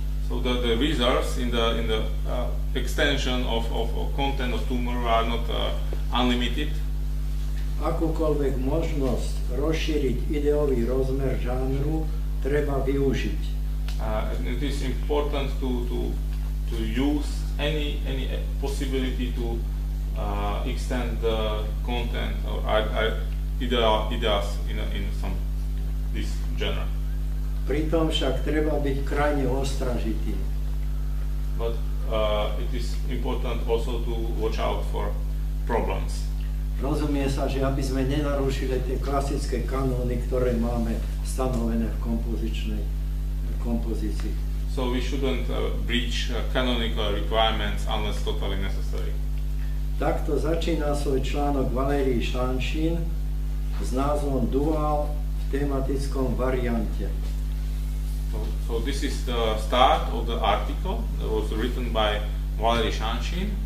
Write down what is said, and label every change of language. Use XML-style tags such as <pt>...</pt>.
<en>So the reserves in the extension of content of tumor are not unlimited.</en> <sk>Akúkoľvek možnosť rozšíriť ideový rozmer žánru treba využiť.</sk> <en>It is important to use any possibility to extend the content or ideas in some this genre.</en> <sk>Pritom však treba byť krajne ostražitý.</sk> <en>But it is important also to watch out for problems.</en> <sk>Rozumie sa, že aby sme nenarušili tie klasické kanóny, ktoré máme stanovené v kompozícii.</sk> <en>So we shouldn't breach canonical requirements unless totally necessary.</en> <sk>Takto začína svoj článok Valerij Šanšín s názvom Duál v tematickom variante.</sk> <en>So this is the start of the article that was written by Valerij Šanšín.</en>